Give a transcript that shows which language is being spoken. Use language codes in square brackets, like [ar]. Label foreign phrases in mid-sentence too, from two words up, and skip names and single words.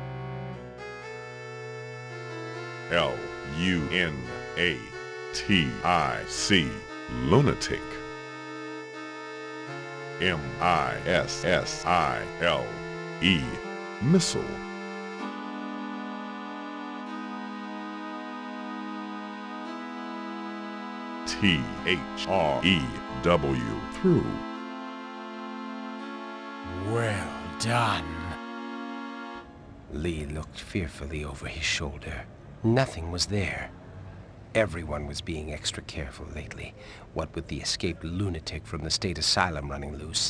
[en] L-U-N-A-T-I-C, lunatic. M-I-S-S-I-L-E, missile. T-H-R-E-W, through. Well done. Lee looked fearfully over his shoulder. Nothing was there. Everyone was being extra careful lately, what with the escaped lunatic from the state asylum running loose.